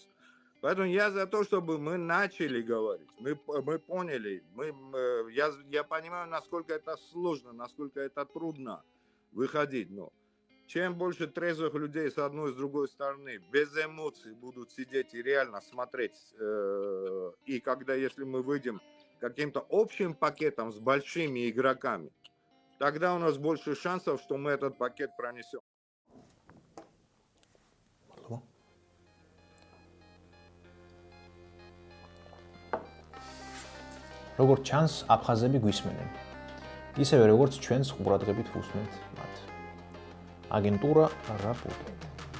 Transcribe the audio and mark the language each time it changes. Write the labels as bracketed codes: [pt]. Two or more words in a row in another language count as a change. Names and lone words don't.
[ru] Поэтому я за то, чтобы мы начали говорить, мы поняли, я понимаю, насколько это сложно, насколько это трудно выходить, но чем больше трезвых людей с одной и с другой стороны, без эмоций будут сидеть и реально смотреть, и когда, если мы выйдем каким-то общим пакетом с большими игроками, тогда у нас больше шансов, что мы этот пакет пронесем. [ka] როგორც ჩანს, აფხაზები გვისმენენ. ისევე როგორც ჩვენს ყურადღებით ვუსმენთ მათ. აგენტურა რაპუტო.